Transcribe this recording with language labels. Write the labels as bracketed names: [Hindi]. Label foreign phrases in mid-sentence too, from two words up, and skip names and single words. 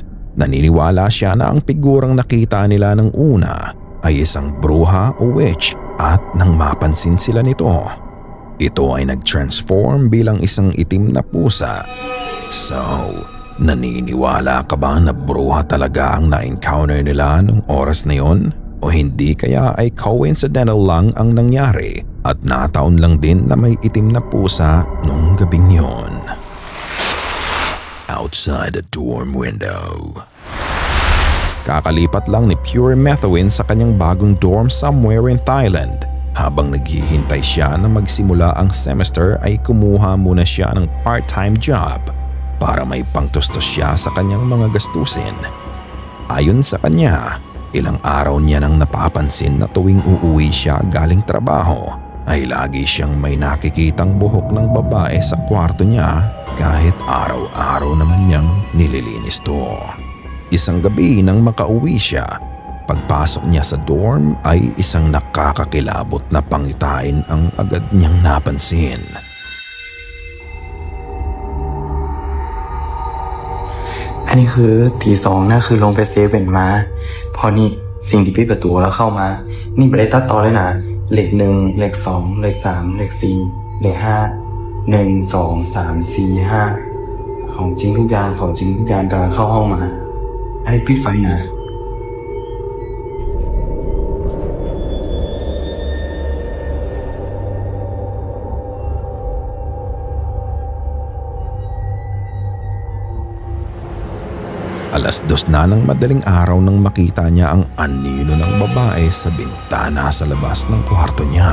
[Filipino] Naniniwala siya na ang figurang nakita nila ng una ay isang bruha o witch at nang mapansin sila nito, ito ay nag-transform bilang isang itim na pusa. So, naniniwala ka ba na bruha talaga ang na-encounter nila nung oras na yon? O hindi kaya ay coincidental lang ang nangyari at nataon lang din na may itim na pusa nung gabing yon? [English] Outside the dorm window. [Filipino] Kakalipat lang ni Pure Methuen sa kanyang bagong dorm [English] somewhere in Thailand. [Filipino] Habang naghihintay siya na magsimula ang semester ay kumuha muna siya ng part-time job para may pangtustos siya sa kanyang mga gastusin. Ayon sa kanya, ilang araw niya nang napapansin na tuwing uuwi siya galing trabaho ay lagi siyang may nakikitang buhok ng babae sa kwarto niya kahit araw-araw naman niyang nililinis to. Isang gabi nang makauwi siya, pagpasok niya sa dorm ay isang nakakakilabot na pangitain ang agad niyang napansin. [Thai] อันนี้คือทีสองนะคือลงไปเซเว่นมาพอนี่สิ่งที่ปิดประตูแล้วเข้ามานี่ไม่ได้ตัดต่อเลยนะเลขหนึ่งเลขสองเลขสามเลขสี่เลขห้าหนึ่งสองสามสี่ห้าของจริงทุกอย่างของจริงทุกอย่างกำลังเข้าห้องมาอันนี้ปิดไฟนะ [Filipino] Alas 2 na ng madaling araw nang makita niya ang anino ng babae sa bintana sa labas ng kwarto niya.